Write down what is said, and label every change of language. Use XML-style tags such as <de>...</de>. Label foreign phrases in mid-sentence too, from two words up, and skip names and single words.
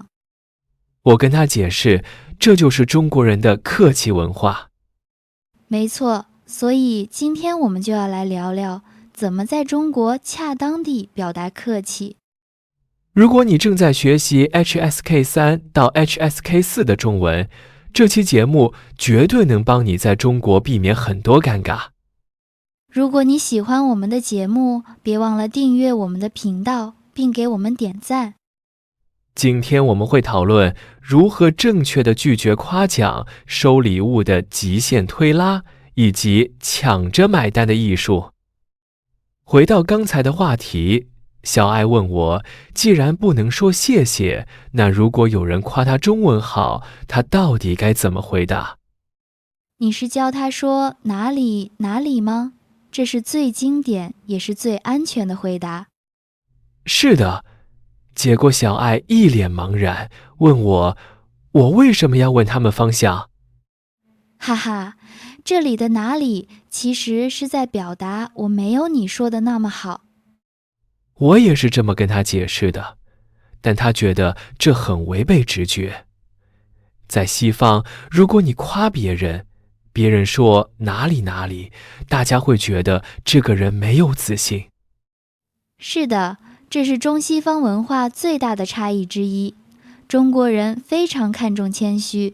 <zh>我跟她解釋，這就是中國人的客氣文化。沒錯，所以今天我們就要來聊聊，怎麼在中國恰當地表達客氣。如果你正在學習 HSK3 到 HSK4 的中文，這期節目絕對能幫你在中國避免很多尷尬。如果你喜歡我們的節目，別忘了訂閱我們的頻道，並給我們點讚。今天我們會討論如何正確地拒絕誇獎、收禮物的極限推拉，以及搶着買單的藝術。回到剛才的話題，小愛問我，既然不能說謝謝，那如果有人誇他中文好，他到底該怎麼回答？你是教他說哪裡哪裡嗎？這是最經典也是最安全的回答。是的。結果小愛一臉茫然，問我為什麼要問他們方向？哈哈，這裡的哪裡其實是在表達我沒有你說的那麼好。我也是這麼跟他解釋的，但他覺得這很違背直覺。在西方，如果你誇別人，別人說哪裡哪裡，大家會覺得這個人沒有自信。是的，這是中西方文化最大的差異之一。中國人非常看重謙虛。</zh>